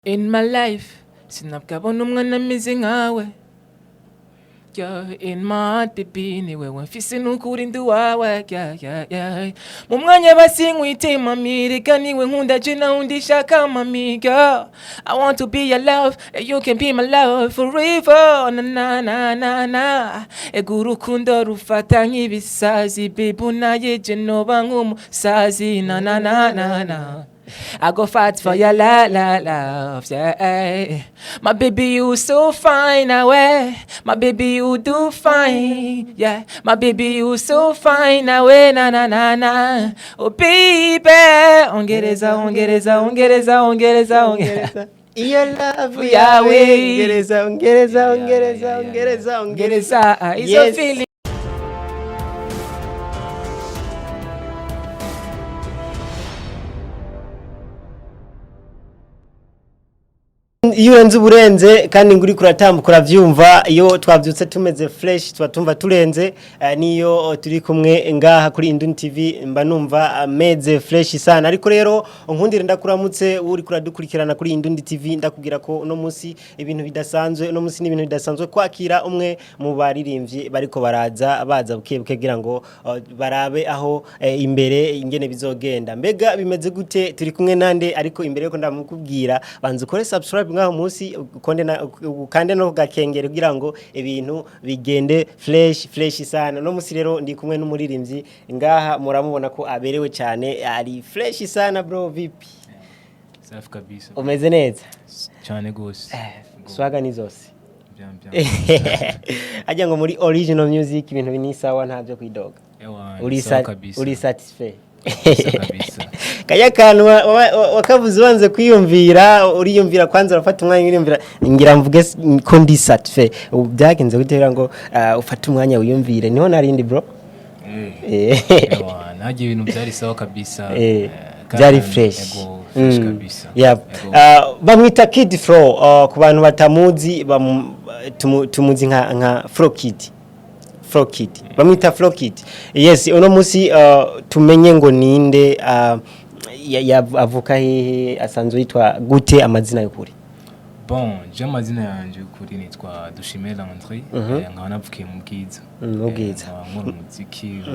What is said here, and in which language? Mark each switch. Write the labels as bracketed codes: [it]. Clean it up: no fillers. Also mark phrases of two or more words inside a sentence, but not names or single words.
[en] In my life, [rn] sinabukabona umwana ameze nkawe. [en] In my heart, baby, [rn] niwe wamfise n'ukuri ndi wawe. Mu mwanya basinkwiye mami, reka niwe nkunda je nawe undishaka mami. [en] Girl, I want to be your love, and you can be my love forever. Na na na na na. [rn] Ego urukundo rufata nk'ibisazi, baby unaye je noba nk'umusazi. Na na na na na. [en] I go fight for your love, yeah. My baby, you so fine, away. My baby, you do fine, yeah. My baby, you so fine, away, na na na na. Oh baby, [rn] ongereza. [en] Your love, Yahweh. [rn] Ongereza. [en] It's a feeling. [rn] Iyo urenze uburenze kandi nguri kuratambuka uravyumva iyo twavyutse tumeze fresh twatumva turenze niyo turi kumwe ngaha kuri Induni TV mba numva meze fresh sana ariko rero nkundire ndakuramutse uri kuradukurikirana kuri Induni TV ndakubwira ko no munsi ibintu bidasanzwe no munsi n'ibintu bidasanzwe kwakira umwe mu baririmbyi bariko baza bukebuke kugira ngo barabe aho imbere ingene bizogenda mbega bimeze gute turi kumwe nande ariko imbere yuko ndamukubwira banze ukore subscribe ngaho munsi ukande no gakengere kugira ngo ibintu bigende fresh sana no munsi rero ndi kumwe n'umuririmbyi ngaha muramubona ko aberewe cyane ari fresh sana bro vipi [sw] safi kabisa [rn] umeze neza cyane gose swaga ni zose ajya ngo muri [en] original music [rn] ibintu binisawa ntavyo kwidoga uri satisfied kabisa kaya kantu wakavuze wanze kwiyumvira uriyumvira kwanza urafata umwanya uriyumvira ngira mvuge ko ndi satisfied byagenze gutera ngo ufata umwanya wiyumvire niho narindi bro nagiye ibintu byari sawa kabisa byari fresh kabisa bamwita Kid Fro ku bantu batamuzi tumuzi nka FROKID bamwita FROKID yes uno musi tumenye ngo ninde avuka hehe asanzwe yitwa gute amazina y'ukuri bon je amazina yanje y'ukuri nitwa Dushimela Andre nkaba navukiye mu Bwiza nkora umuziki